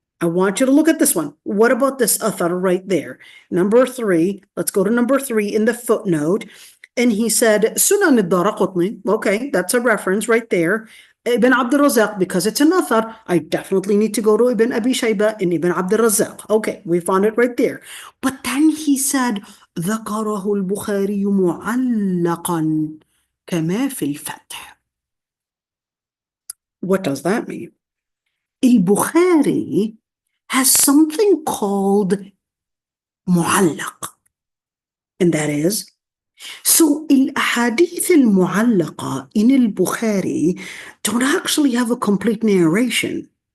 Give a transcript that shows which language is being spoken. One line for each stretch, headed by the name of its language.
English: I want you to look at this one. What about this athar right there? Number 3. Let's go to number 3 in the footnote. And he said, Sunan al-Daraqutni. Okay, that's a reference right there. Ibn Abd al-Razzaq, because it's an athar, I definitely need to go to Ibn Abi Shayba and Ibn Abd al-Razzaq. Okay, we found it right there.
Arabic: But then he said, ذكره البخاري معلقا كما في الفتح.
English: What does that mean? Al-Bukhari has something called mu'allaq. And that is, so ahadith al-mu'allaqa in al-Bukhari don't actually have a complete narration.